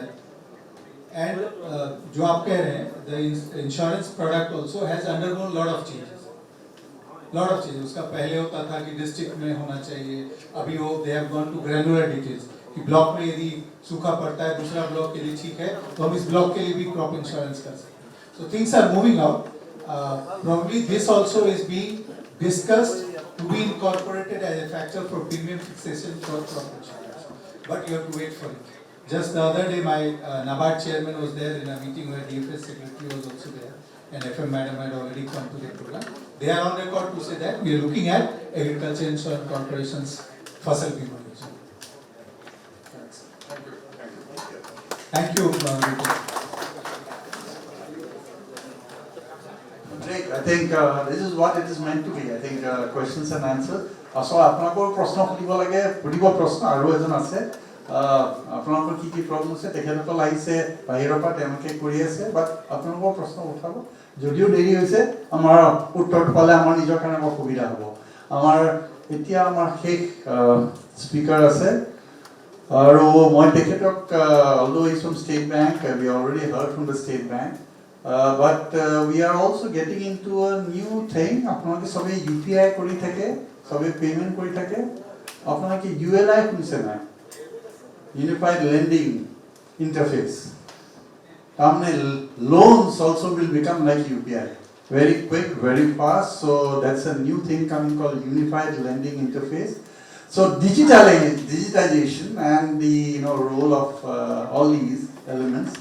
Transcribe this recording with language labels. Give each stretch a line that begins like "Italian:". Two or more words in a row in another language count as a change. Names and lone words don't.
English: And
Hindi: जो आप कह रहे हैं,
English: the insurance product also has undergone lot of changes.
Hindi: उसका पहले होता था कि डिस्ट्रिक्ट में होना चाहिए, अभी वो
English: they have gone to granular details
Hindi: कि ब्लॉक में यदि सूखा पड़ता है, दूसरा ब्लॉक के लिए ठीक है, तो हम इस ब्लॉक के लिए भी
English: crop insurance
Hindi: कर सकते हैं.
English: so things are moving out. Probably this also is being discussed to be incorporated as a factor for premium fixation for crop insurance. But you have to wait for it. Just the other day, my NABARD chairman was there in a meeting where DFS secretary was also there, and FM madam had already come to the program. They are on record to say that we are looking at Agriculture Insurance Corporation's Fasal Bima Yojana. Thank you. I think this is what it is meant to be. I think questions and answers.
Assamese: So আপোনালোকৰ প্ৰশ্ন সুধিব প্ৰশ্ন আৰু এজন আছে. আপোনালোকৰ কি প্ৰব্লেম আছে, তেখেতসকল আহিছে বাহিৰৰ পৰা, তেওঁলোকে কৰি আছে, বাট আপোনালোকৰ প্ৰশ্ন উঠাব. যদিও দেৰি হৈছে, আমাৰ উত্তৰটো পালে আমাৰ নিজৰ কাৰণে অসুবিধা হ'ব. এতিয়া আমাৰ শেষ স্পিকাৰ আছে, আৰু মই তেখেতক
English: although he's from State Bank, we already heard from the State Bank. But we are also getting into a new thing.
Assamese: আপোনালোকে সবে UPI কৰি থাকে, সবে পেমেন্ট কৰি থাকে. আপোনালোকে ULI শুনিছে নাই?
English: Unified Lending Interface. Loans also will become like UPI. Very quick, very fast. So that's a new thing coming called Unified Lending Interface. So digitization and the role of all these elements.